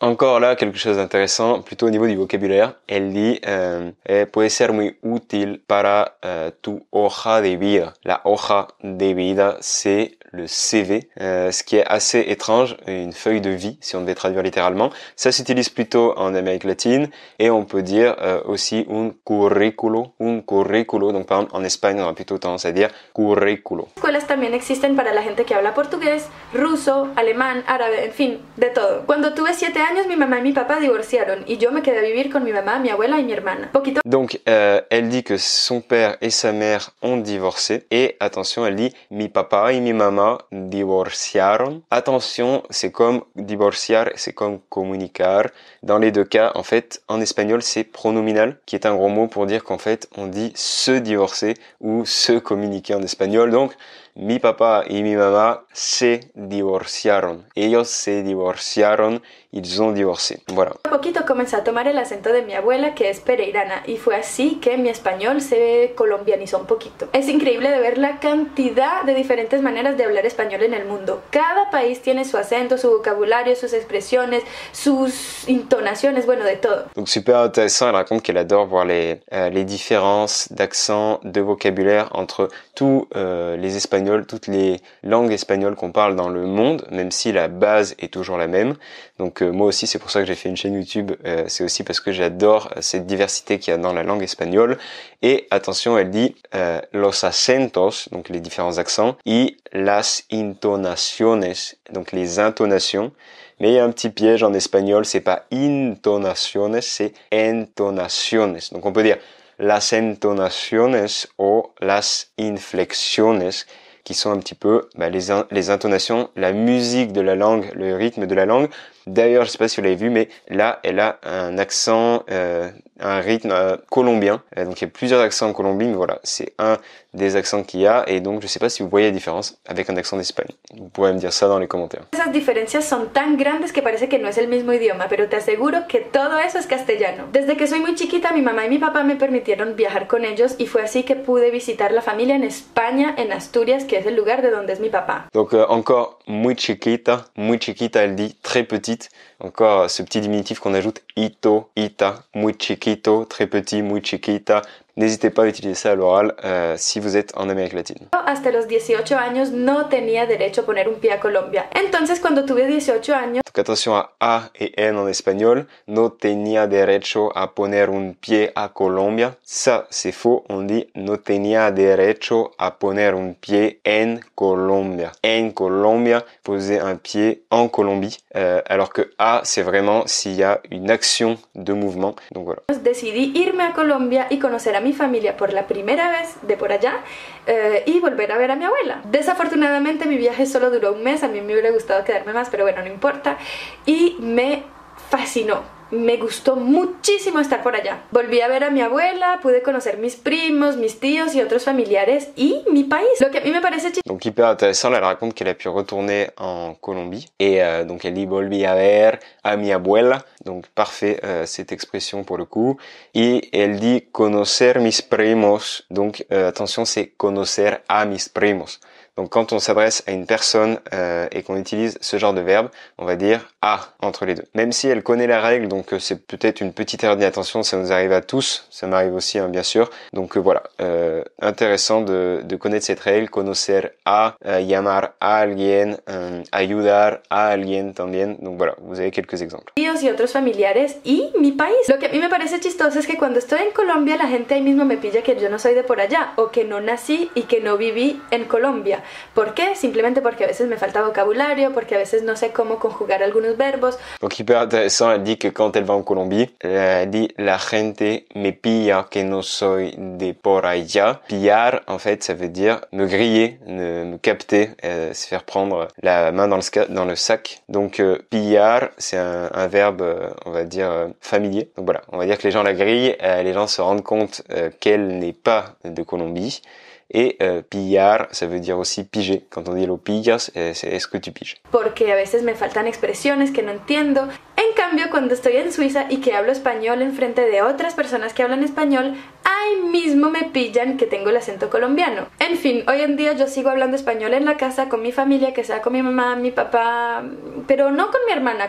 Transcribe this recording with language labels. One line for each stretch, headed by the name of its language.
French: Encore là, quelque chose d'intéressant, plutôt au niveau du vocabulaire.
Spanish: Elle dit, puede ser muy útil para tu hoja de vida.
French: La hoja de vida, c'est le CV, ce qui est assez étrange, une feuille de vie, si on devait traduire littéralement. Ça s'utilise plutôt en Amérique latine, et on peut dire aussi un currículo. Donc par exemple, en Espagne, on a plutôt tendance à dire currículo.
Spanish: Escuelas también existen para la gente que habla portugués, ruso, alemán, árabe, en fin, de todo. Cuando tuve 7 años, mi mamá y mi papá divorciaron, y yo me quedé a vivir con mi mamá, mi abuela y mi hermana.
French: Donc, elle dit que son père et sa mère ont divorcé, et attention, elle dit
Spanish: mi papá y mi mamá divorciaron.
French: Attention, c'est comme divorciar, c'est comme comunicar. Dans les deux cas, en fait, en espagnol, c'est pronominal, qui est un gros mot pour dire qu'en fait, on dit se divorcer ou se communiquer en espagnol.
Spanish: Donc, mi papá y mi mamá se divorciaron. Ellos se divorciaron.
French: Ils ont divorcé. Voilà.
Spanish: A poquito comencé a tomar el acento de mi abuela, que es pereirana, y fue así que mi español se colombianizó un poquito. Es increíble de ver la cantidad de diferentes maneras de hablar español en el mundo. Cada país tiene su acento, su vocabulario, sus expresiones, sus intonaciones, bueno, de todo.
French: Donc super intéressant, elle raconte qu'elle adore voir les différences d'accent, de vocabulaire entre tous les espagnols, toutes les langues espagnoles qu'on parle dans le monde, même si la base est toujours la même. Donc moi aussi, c'est pour ça que j'ai fait une chaîne YouTube, c'est aussi parce que j'adore cette diversité qu'il y a dans la langue espagnole. Et attention, elle dit
Spanish: los acentos,
French: donc les différents accents,
Spanish: y las intonaciones,
French: donc les intonations. Mais il y a un petit piège en espagnol, c'est pas intonaciones, c'est entonaciones. Donc on peut dire
Spanish: las entonaciones o las inflexiones,
French: qui sont un petit peu les intonations, la musique de la langue, le rythme de la langue. D'ailleurs, je sais pas si vous l'avez vu, mais là, elle a un accent, un rythme colombien. Donc il y a plusieurs accents en Colombie, mais voilà, c'est un des accents qu'il y a. Et donc je sais pas si vous voyez la différence avec un accent d'Espagne. Vous pourrez me dire ça dans les commentaires.
Spanish: Esas diferencias son tan grandes que parece que no es el mismo idioma, pero te aseguro que todo eso es castellano. Desde que soy muy chiquita, mi mamá y mi papá me permitieron viajar con ellos y fue así que pude visitar la familia en España, en Asturias, que es el lugar de donde es mi papá.
French: Donc encore
Spanish: muy chiquita,
French: elle dit très petite. Encore ce petit diminutif qu'on ajoute, ito, ita,
Spanish: muy chiquito,
French: très petit,
Spanish: muy chiquita.
French: N'hésitez pas à utiliser ça à l'oral si vous êtes en Amérique latine.
Spanish: Hasta los 18 años no tenía derecho a poner un pie a Colombia. Entonces cuando tuve 18 años...
French: Donc attention à A et N en espagnol.
Spanish: No tenía derecho a poner un pie a Colombia.
French: Ça, c'est faux. On dit
Spanish: no tenía derecho a poner un pie en Colombia. En Colombia,
French: poser un pied en Colombie. Alors que A, c'est vraiment s'il y a une action de mouvement. Donc voilà.
Spanish: Decidí irme a Colombia y conocer a mi familia por la primera vez de por allá y volver a ver a mi abuela. Desafortunadamente mi viaje solo duró un mes, a mí me hubiera gustado quedarme más, pero bueno, no importa. Y me fascinó. Me gustó muchísimo estar por allá. Volví a ver a mi abuela, pude conocer mis primos, mis tíos y otros familiares y mi país. Lo que a mí me parece chistoso.
French: Donc hyper intéressant, elle raconte qu'elle a pu retourner en Colombie et donc elle dit
Spanish: volví a ver a mi abuela,
French: donc parfait cette expression pour le coup, et elle dit
Spanish: conocer mis primos,
French: donc attention c'est
Spanish: conocer a mis primos.
French: Donc quand on s'adresse à une personne et qu'on utilise ce genre de verbe, on va dire a entre les deux. Même si elle connaît la règle, donc c'est peut-être une petite erreur d'inattention, ça nous arrive à tous, ça m'arrive aussi hein, bien sûr. Donc voilà, intéressant de connaître cette règle, conocer a,
Spanish: llamar a alguien, ayudar a alguien también.
French: Donc voilà, vous avez quelques exemples.
Spanish: Y otros familiares y mi país. Lo que a mí me parece chistoso es que cuando estoy en Colombia la gente ahí mismo me pilla que yo no soy de por allá o que no nací y que no viví en Colombia. ¿Por qué? Simplemente porque a veces me falta vocabulario, porque a veces no sé cómo conjugar algunos verbos.
French: Donc hyper intéressant, elle dit que quand elle va en Colombie, elle dit
Spanish: la gente me pilla que no soy de por allá.
French: Pillar, en fait, ça veut dire me griller, me capter, se faire prendre la main dans le sac. Donc pillar, c'est un verbe, on va dire, familier. Donc voilà, on va dire que les gens la grillent, les gens se rendent compte qu'elle n'est pas de Colombie. Et pillar, ça veut dire aussi piger. Quand on dit
Spanish: lo pillas,
French: c'est est-ce que tu piges.
Spanish: Porque a veces me faltan expresiones que no entiendo. En cambio, cuando estoy en Suiza y que hablo español en frente de otras personas que hablan español, ahí mismo me pillan que tengo el acento colombiano. En fin, hoy en día yo sigo hablando español en la casa con mi familia, que sea con mi mamá, mi papá, pero no con mi hermana.